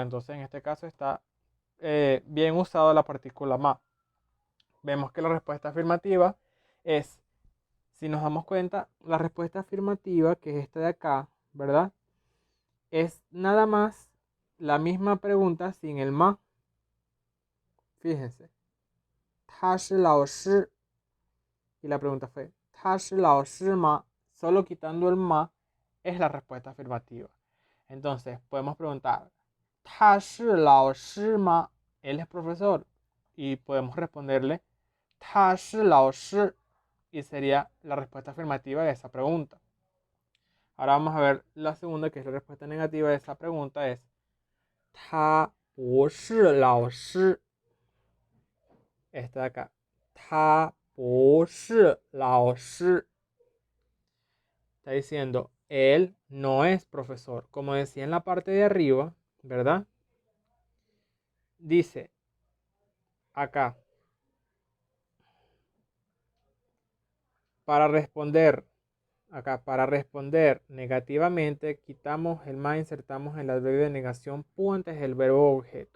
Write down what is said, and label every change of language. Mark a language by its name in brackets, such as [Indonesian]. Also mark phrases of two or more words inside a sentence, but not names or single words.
[Spanish] Entonces en este caso está bien usado la partícula ma. Vemos que la respuesta afirmativa es, si nos damos cuenta, la respuesta afirmativa, que es esta de acá, ¿verdad? Es nada más la misma pregunta sin el ma. Fíjense. [Chinese] 他是老师 [Spanish] y la pregunta fue [Chinese] 他是老师吗? [Spanish] Solo quitando el ma es la respuesta afirmativa. Entonces podemos preguntar [Chinese] 他是老师吗? [Spanish] Él es profesor y podemos responderle [Chinese] 他是老师 [Spanish] y sería la respuesta afirmativa de esa pregunta. Ahora vamos a ver la segunda, que es la respuesta negativa de esa pregunta, es [Chinese] 他不是老师. [Spanish] Esta de acá. [Chinese] 他不是老师. [Spanish] Está diciendo, él no es profesor. Como decía en la parte de arriba, ¿verdad? Dice acá, para responder, acá, para responder negativamente, quitamos el más, insertamos el adverbio de negación pu antes del verbo objeto.